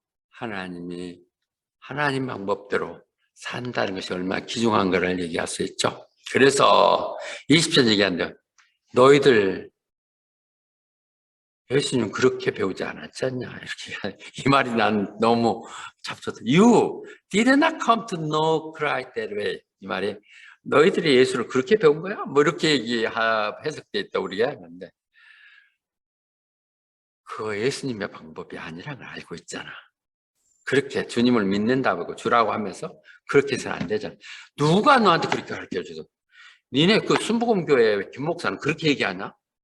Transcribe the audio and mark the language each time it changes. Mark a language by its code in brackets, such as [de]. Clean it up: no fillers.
[ko] 하나님이 하나님 방법대로 산다는 것이 얼마나 귀중한 것을 얘기할 수 있죠. 그래서 20절 얘기한대요. 너희들 예수님 그렇게 배우지 않았지 않냐 이렇게 이 말이 난 너무 잡쳤다. [en] You did not come to know Christ that way. [ko] 이 말이 너희들이 예수를 그렇게 배운 거야? 뭐 이렇게 해석돼 있다 우리가 하는데 그거 예수님의 방법이 아니라는 걸 알고 있잖아. 그렇게 주님을 믿는다고 주라고 하면서 그렇게 해서는 안 되잖아. 누가 너한테 그렇게 가르쳐줘서 니네 그 순복음교회 김 목사는 그렇게 얘기하냐?